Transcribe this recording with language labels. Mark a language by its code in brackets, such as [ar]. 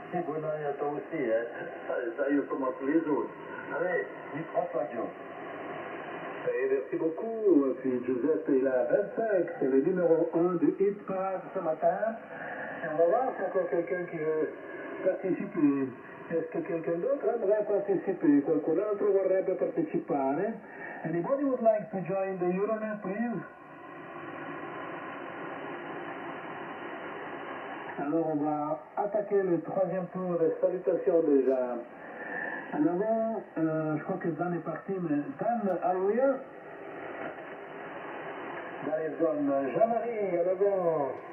[fr] Et bonne année à toi aussi. Hein. Ça y est, comme à tous les autres. Allez, micro-toi, Joe. Et merci beaucoup. Puis Joseph, il a 25, c'est le numéro 1 du Hit Parade ce matin. Et on va voir s'il y a encore quelqu'un qui veut parteciper. Est-ce que quelqu'un d'autre aimerait participer? [it] Qualcun altro vorrebbe partecipare? [en] Anybody would like to join the Euronet, please? [fr] Alors on va attaquer le troisième tour des salutations déjà. En avant, je crois que Dan est parti, mais Dan, alléluia. Dans les zones, Jean-Marie, en avant.